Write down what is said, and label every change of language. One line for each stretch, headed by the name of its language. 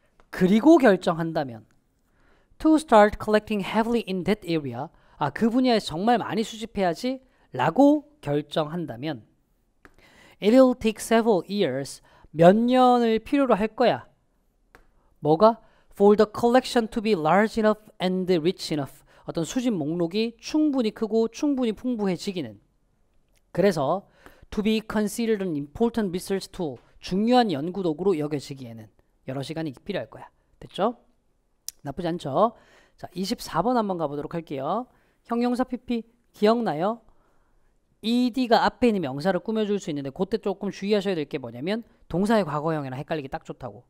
Korean: 그리고 결정한다면
English: to start collecting heavily in that area,
Korean: 그 분야에서 정말 많이 수집해야지 라고 결정한다면
English: it will take several years,
Korean: 몇 년을 필요로 할 거야. 뭐가?
English: for the collection to be large enough and rich enough,
Korean: 어떤 수집 목록이 충분히 크고 충분히 풍부해지기는. 그래서
English: to be considered an important research tool,
Korean: 중요한 연구 도구로 여겨지기에는 여러 시간이 필요할 거야. 됐죠? 나쁘지 않죠? 자, 24번 한번 가보도록 할게요. 형용사 PP 기억나요? ed가 앞에 있는 명사를 꾸며줄 수 있는데 그때 조금 주의하셔야 될 게 뭐냐면 동사의 과거형이랑 헷갈리기 딱 좋다고.